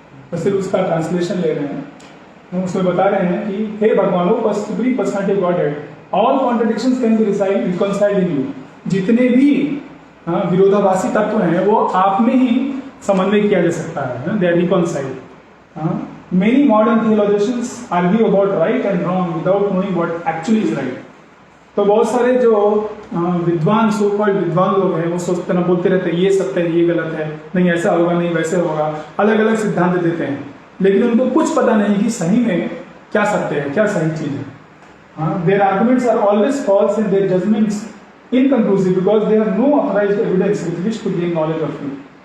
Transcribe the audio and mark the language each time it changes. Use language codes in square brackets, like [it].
[hi] तो सिर्फ उसका ट्रांसलेशन ले रहे हैं। हम उसमें बता रहे हैं कि हे भगवानो [en] Supreme personality of godhead, all contradictions can be reconciled in you. [hi] जितने भी विरोधाभासी तत्व हैं वो आप में ही समन्वय किया जा सकता है, [en] They are reconciled. Many modern theologians argue about right and wrong without knowing what actually is right. [hi] तो बहुत सारे जो विद्वान सो कॉल्ड विद्वान लोग हैं वो सोचते ना बोलते रहते हैं ये सत्य है ये गलत है, नहीं ऐसा होगा नहीं वैसे होगा, अलग अलग सिद्धांत देते हैं, लेकिन उनको कुछ पता नहीं कि सही में क्या सत्य है क्या सही चीज है. [en] Their arguments are always false and their judgments inconclusive because they have no authorized evidence with which to gain knowledge of truth.